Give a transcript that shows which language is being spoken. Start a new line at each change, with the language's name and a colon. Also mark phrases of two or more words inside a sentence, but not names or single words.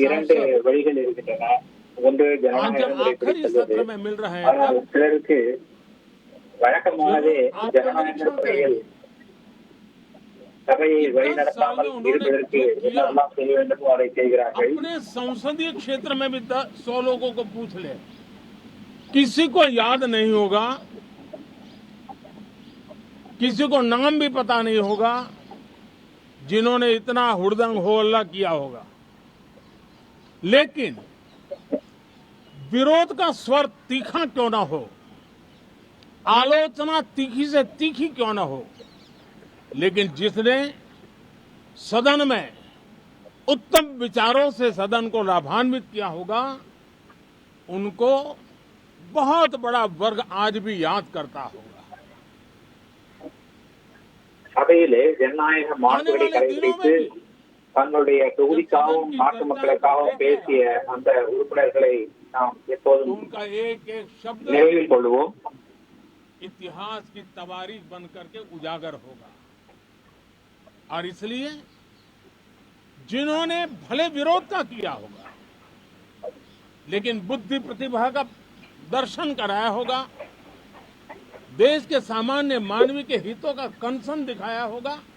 Tamil: இரண்டு வழிகள் இருக்கின்றன. ஒன்று ஜனநாயகம்
Hindi: आखिरी सत्र में मिल रहे हैं।
Tamil: ஆனால் சிலருக்கு வழக்கமானதே ஜனநாயக முறையில் சபையை வழிநடத்தாமல் இருப்பதற்கு என்னெல்லாம் செய்ய வேண்டுமோ அதை செய்கிறார்கள்.
Hindi: अपने संसदीय क्षेत्र में भी 100 लोगों को पूछ ले, किसी को याद नहीं होगा, किसी को नाम भी पता नहीं होगा जिन्होंने इतना हुड़दंग हो हल्ला किया होगा। लेकिन विरोध का स्वर तीखा क्यों ना हो, आलोचना तीखी से तीखी क्यों ना हो, लेकिन जिसने सदन में उत्तम विचारों से सदन को लाभान्वित किया होगा, उनको बहुत बड़ा वर्ग आज भी याद करता होगा।
Tamil: சபையிலே ஜனநாயக மாண்புகளை கடைபிடித்து தங்களுடைய தொகுதிக்காகவும் நாட்டு மக்களுக்காகவும் பேசிய அந்த உறுப்பினர்களை நாம் எப்போதும்
Hindi: उनका एक एक शब्द
Tamil: நினைவில் கொள்வோம்.
Hindi: इतिहास की तवारीख बन करके उजागर होगा। और इसलिए जिन्होंने भले विरोध का किया होगा, लेकिन बुद्धि प्रतिभा का दर्शन कराया होगा, देश के सामान्य मानवीय के हितों का कंसर्न दिखाया होगा,